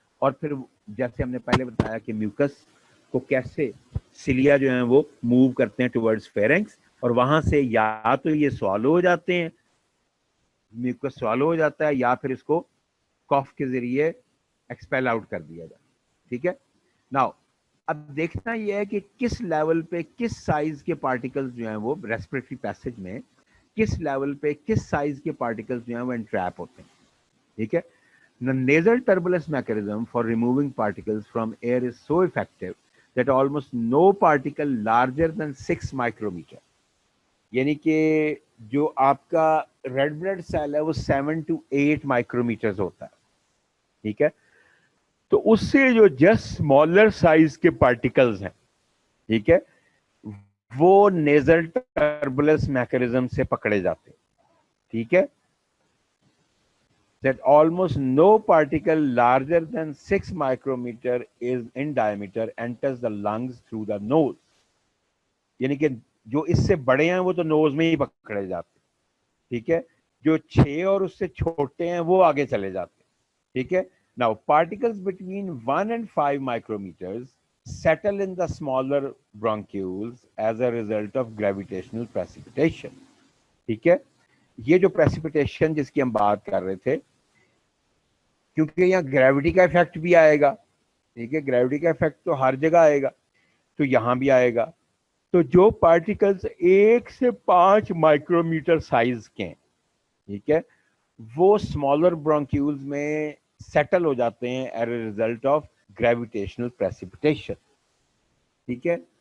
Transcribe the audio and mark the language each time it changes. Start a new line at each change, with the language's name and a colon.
Urdu: اور پھر جیسے ہم نے پہلے بتایا کہ میوکس کو کیسے سیلیا جو ہیں وہ موو کرتے ہیں ٹورڈز فیرنکس, اور وہاں سے یا تو یہ سوالو ہو جاتے ہیں, میوکس سوالو ہو جاتا ہے, یا پھر اس کو کاف کے ذریعے ایکسپیل آؤٹ کر دیا جاتا ہے. ٹھیک ہے. ناؤ اب دیکھنا یہ ہے کہ کس لیول پہ کس سائز کے پارٹیکلز جو ہیں وہ ریسپریٹری پیسج میں کس لیول پہ کس سائز کے پارٹیکلز جو ہیں وہ انٹریپ ہوتے ہیں. ٹھیک ہے.
English: The nasal turbulence mechanism for removing particles from air is so effective that almost no particle larger than 6 micrometer,
Urdu: یعنی کہ جو آپ کا ریڈ بلڈ سیل ہے وہ 7 to 8 مائکرومیٹرز ہوتا ہے. ٹھیک ہے. تو اس سے جو جسٹ اسمالر سائز کے پارٹیکلز ہیں, ٹھیک ہے, وہ نیزل ٹربولنس میکانزم سے پکڑے جاتے ہیں. ٹھیک ہے.
English: That almost no particle larger than 6 micrometer is in diameter enters the lungs through the nose.
Urdu: یعنی کہ جو اس سے بڑے ہیں وہ تو نوز میں ہی پکڑے جاتے ہیں. ٹھیک ہے. جو 6 اور اس سے چھوٹے ہیں وہ آگے چلے جاتے ہیں. ٹھیک ہے.
English: Now particles between 1 and 5 micrometers settle in the smaller bronchioles as a result of gravitational precipitation.
Urdu: ٹھیک ہے. یہ جو precipitation جس کی ہم بات کر رہے تھے, کیونکہ یہاں گریوٹی کا افیکٹ بھی آئے گا. ٹھیک ہے. گریوٹی کا افیکٹ تو ہر جگہ آئے گا, تو یہاں بھی آئے گا. تو جو پارٹیکلز 1 سے 5 مائکرومیٹر سائز کے ہیں, ٹھیک ہے, وہ اسمالر برونکیولز میں سیٹل ہو جاتے ہیں
English: As a result of gravitational precipitation.
Urdu: ٹھیک ہے.